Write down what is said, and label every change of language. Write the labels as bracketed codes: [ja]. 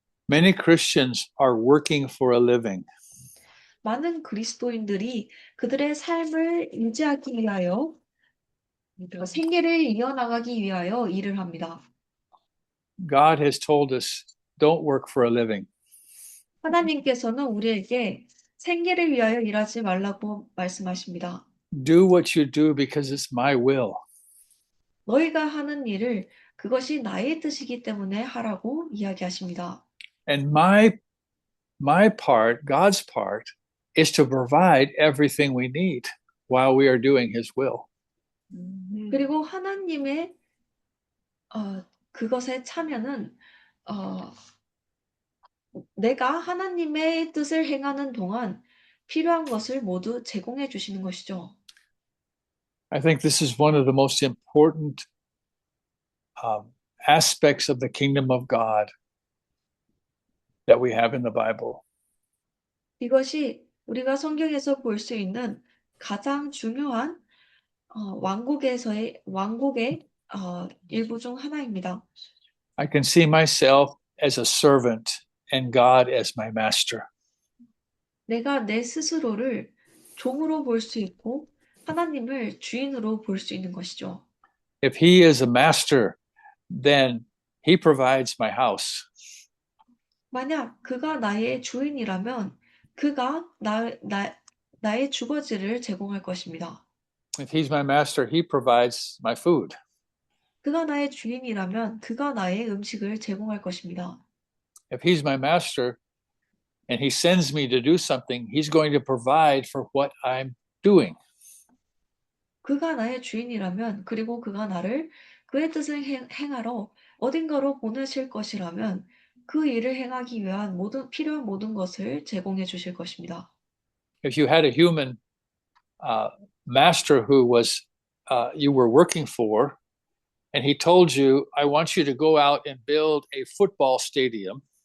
[en] Many Christians are working for a living. [ko] 많은 그리스도인들이 그들의 삶을 유지하기 위하여 생계를 이어나가기 위하여 일을 합니다. [en] God has told us, don't work for a living. [ko] 하나님께서는 우리에게 생계를 위하여 일하지 말라고 말씀하십니다. [en] Do what you do because it's my will. [ko] 너희가 하는 일을 그것이 나의 뜻이기 때문에 하라고 이야기하십니다. [en] And my part, God's part, is to provide everything we need while we are doing his will. [ko] 그리고 하나님의 그것에 참여는 내가 하나님의 뜻을 행하는 동안 필요한 것을 모두 제공해 주시는 것이죠. [en] I think this is one of the most important aspects of the kingdom of God that we have in the Bible. [ko] 이것이 우리가 성경에서 볼 수 있는 가장 중요한 왕국의 일부 중 하나입니다. [en] I can see myself as a servant and God as my master. [ko] 내가 내 스스로를 종으로 볼 수 있고 하나님을 주인으로 볼 수 있는 것이죠. [en] If he is a master, then he provides my house. [ko] 만약 그가 나의 주인이라면 그가 나의 주거지를 제공할 것입니다. [en] If he's my master, he provides my food. [ko] 그가 나의 주인이라면 그가 나의 음식을 제공할 것입니다. [en] If he's my master and he sends me to do something, he's going to provide for what I'm doing. [ko] 그가 나의 주인이라면 그리고 그가 나를 그의 뜻을 행하러 어딘가로 보내실 것이라면 그 일을 행하기 위한 필요한 모든 것을 제공해 주실 것입니다. [en] If you had a human master who was you were working for, and he told you, I want you to go out and build a football stadium.